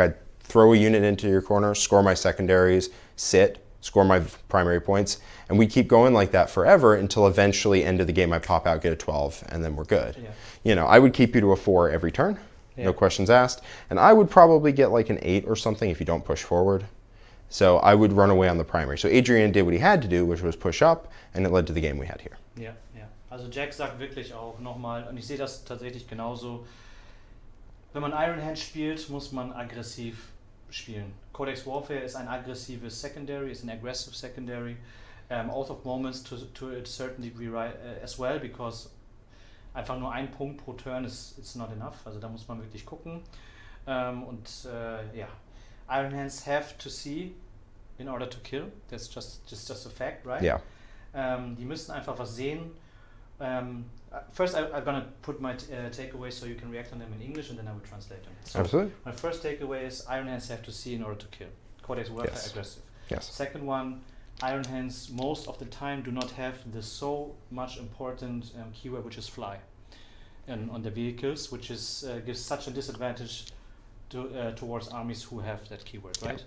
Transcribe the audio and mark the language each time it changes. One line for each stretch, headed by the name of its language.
English: I'd throw a unit into your corner, score my secondaries, sit, score my primary points, and we keep going like that forever until eventually end of the game I pop out, get a 12, and then we're good. Yeah. You know, I would keep you to a 4 every turn, no questions asked, and I would probably get like an 8 or something if you don't push forward. So I would run away on the primary. So Adrian did what he had to do, which was push up, and it led to the game we had here.
German: Ja, ja. Also Jack sagt wirklich auch nochmal, und ich sehe das tatsächlich genauso, wenn man Iron Hand spielt, muss man aggressiv spielen. Codex Warfare ist ein aggressives Secondary, ist ein aggressive Secondary.
English: Oath of Moments to a certain degree right, as well, because
German: einfach nur ein Punkt pro Turn
English: it's not enough.
German: Also da muss man wirklich gucken.
English: Ja, Iron Hands have to see in order to kill. That's just a fact, right? Yeah.
German: Die müssen einfach was sehen.
English: First, I'm gonna put my takeaways so you can react on them in English, and then I will translate them. So Absolutely. my first takeaway is Iron Hands have to see in order to kill. Codex Warfare Yes. aggressive. Yes. Second one, Iron Hands most of the time do not have the so much important keyword, which is fly, and on the vehicles, which is gives such a disadvantage towards armies who have that keyword, right?